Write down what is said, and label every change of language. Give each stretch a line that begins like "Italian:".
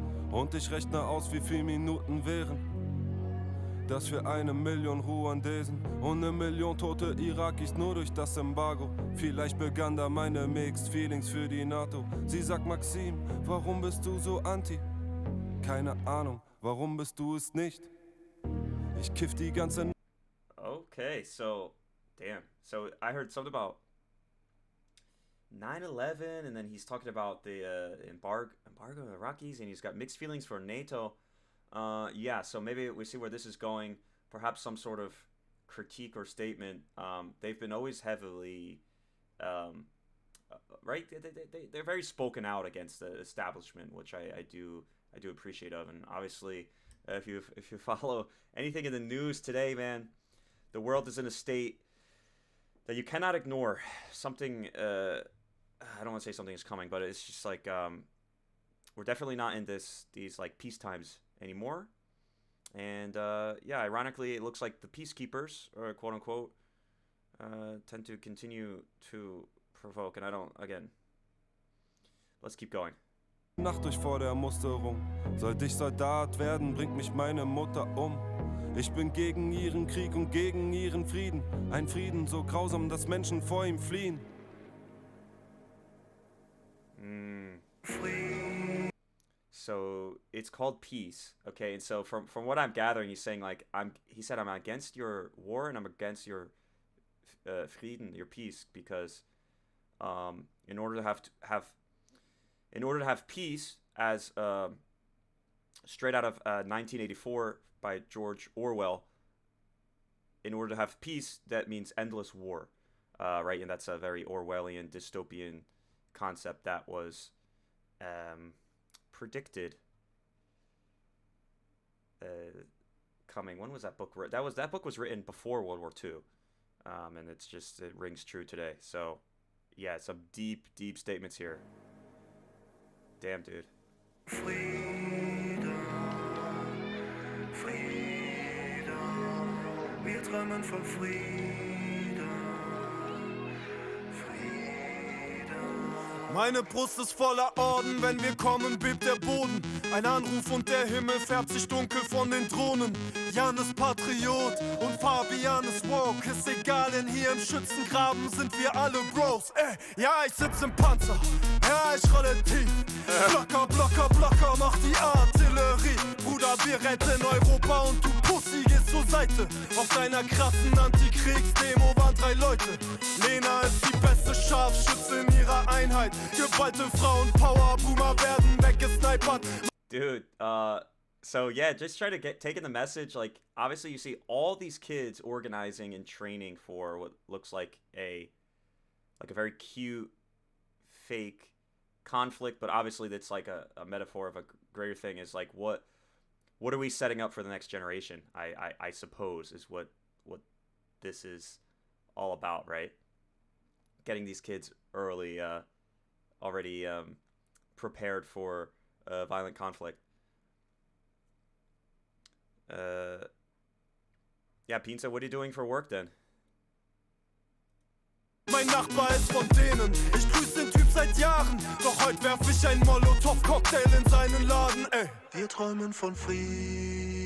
German: Und ich rechne aus, wie viele Minuten wären. Das für 1 Million Ruandesen und 1 Million tote Irakis nur durch das Embargo. Vielleicht begann da meine Mixed Feelings für die NATO. Sie sagt, Maxim, warum bist du so anti? Keine Ahnung, warum bist du es nicht? Ich kiff die ganze...
English: Okay, so, damn. So I heard something about 9/11, and then he's talking about the embargo of the Iraqis, and he's got mixed feelings for NATO. Yeah, so maybe we see where this is going. Perhaps some sort of critique or statement. They've been always heavily, right? They're very spoken out against the establishment, which I do appreciate of. And obviously, if you follow anything in the news today, man, the world is in a state that you cannot ignore. Something, I don't want to say something is coming, but it's just like we're definitely not in these like peace times anymore. And yeah, ironically, it looks like the peacekeepers, or quote unquote, tend to continue to provoke. And I don't, again, let's keep going.
German: Nacht durch vor der Musterung. Sollte ich Soldat werden, bringt mich meine Mutter um. Ich bin gegen ihren Krieg und gegen ihren Frieden. Ein Frieden so grausam, dass Menschen vor ihm fliehen.
English: So it's called peace, okay? And so from what I'm gathering, he's saying like he said I'm against your war and I'm against your Frieden, your peace, because in order to have peace, as straight out of 1984 by George Orwell, in order to have peace, that means endless war, right? And that's a very Orwellian dystopian concept that was predicted coming. When was that book written? That book was written before World War II, and it rings true today. So yeah, some deep statements here. Damn, dude.
German: Frieden, wir träumen von Frieden. Meine Brust ist voller Orden, wenn wir kommen, bebt der Boden. Ein Anruf und der Himmel färbt sich dunkel von den Drohnen. Jan ist Patriot und Fabian ist woke. Ist egal, denn hier im Schützengraben sind wir alle Bros. Ja, ich sitz im Panzer, ja, ich rolle tief. Blocker, mach die Artillerie. Bruder, wir retten Europa und du Pussy gehst zur Seite. Auf deiner krassen Antikriegsdemo waren 3 Leute. Lena ist die beste Scharfschütze in ihrer Einheit. Geballte Frauen, Powerboomer werden weggesnipert.
English: Dude, so yeah, just try to taking the message. Like, obviously you see all these kids organizing and training for what looks like a very cute fake conflict, but obviously that's like a metaphor of a greater thing. Is like what are we setting up for the next generation? I suppose is what this is all about, right? Getting these kids already prepared for violent conflict. Yeah, Pinza, what are you doing for work then?
German: Mein Nachbar ist von denen, ich grüß den Typ seit Jahren. Doch heute werf ich ein Molotow-Cocktail in seinen Laden, ey. Wir träumen von Frieden.